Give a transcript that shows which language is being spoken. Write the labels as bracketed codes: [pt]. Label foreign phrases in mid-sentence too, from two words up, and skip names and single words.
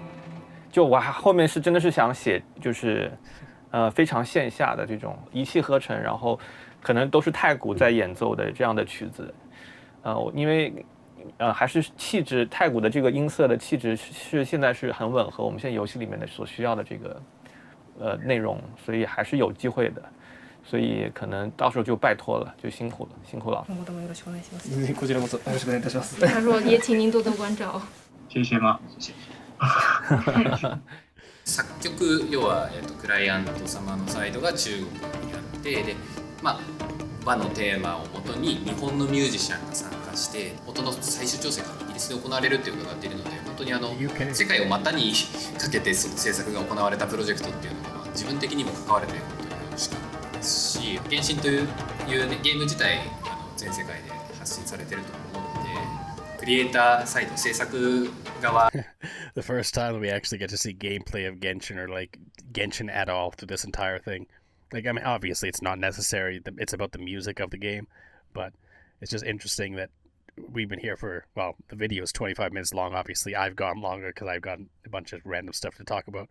[zh] 就我后面是真的是想写，就是非常线下的这种一气呵成，然后可能都是太鼓在演奏的这样的曲子，因为还是气质太鼓的这个音色的气质是现在是很吻合我们现在游戏里面的所需要的这个内容，所以还是有机会的。所以可能到时候就拜托了，就辛苦了，辛苦了。 [ja] 今後ともよろしくお願いします。こちらこそよろしくお願いいたします。 [zh] 他说也请您多多关照。谢谢吗？谢谢。 [ja] 作曲要は、クライアント様のサイドが中国にあってで、和のテーマをもとに日本のミュージシャンが参加して音の最終調整がイギリスで行われるっていう伺っているので本当に世界を股にかけてその制作が行われたプロジェクトっていうのが、自分的にも関われて本当に楽しかったですし原神という、ね、ゲーム自体全世界で発信されてると思うのでクリエイターサイド制作側 [en] The first time we actually get to see gameplay of Genshin or like Genshin at all through this entire thing. Like, I mean, obviously it's not necessary. It's about the music of the game, but it's just interesting that we've been here for, well, the video is 25 minutes long. Obviously, I've gone longer because I've got a bunch of random stuff to talk about.